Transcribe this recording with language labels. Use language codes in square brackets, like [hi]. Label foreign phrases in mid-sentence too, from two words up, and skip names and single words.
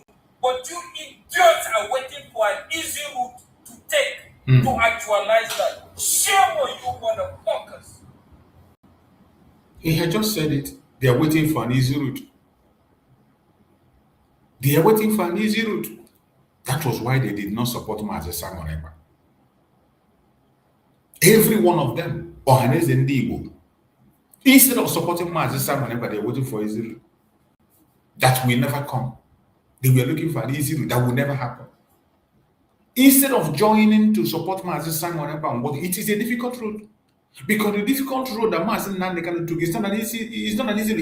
[en] But you idiots are waiting for an easy route to take to actualize that. Shame on you motherfuckers. He had just said it. They are waiting for an easy route. They are waiting for an easy route. That was why they did not support Mazi Nnamdi. Every one of them, Ohaneze Ndigbo, instead of supporting Mazi Nnamdi, they are waiting for easy route. That will never come. They were looking for an easy route that will never happen. Instead of joining to support Mazi Nnamdi, it is a difficult road. Because the difficult road that Mazi Nnamdi Kanu took is not an easy road.